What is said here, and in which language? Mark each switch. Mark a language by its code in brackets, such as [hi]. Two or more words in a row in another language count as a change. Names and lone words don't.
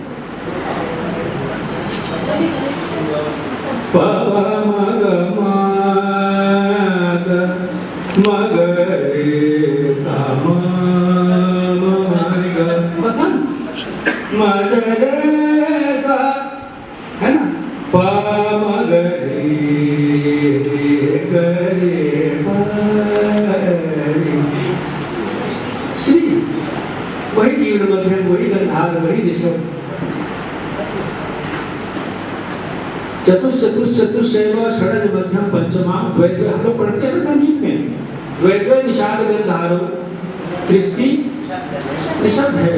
[hi] प म ग म ग, म ग रे सा म ग, पसंद म ग रे सा, है ना? प म ग रे ग रे प रे, श्री वही तीव्र मध्यम, वही गंधार, वही ऋषभ। [sa] चतुश्चैव षडज मध्यम पंचमा द्वैद्वय, [hi] हम लोग पढ़ते हैं ना संगीत में, [sa] द्वैद्वय निषाद गंधारो त्रिस्ति ऋषभ [hi] है।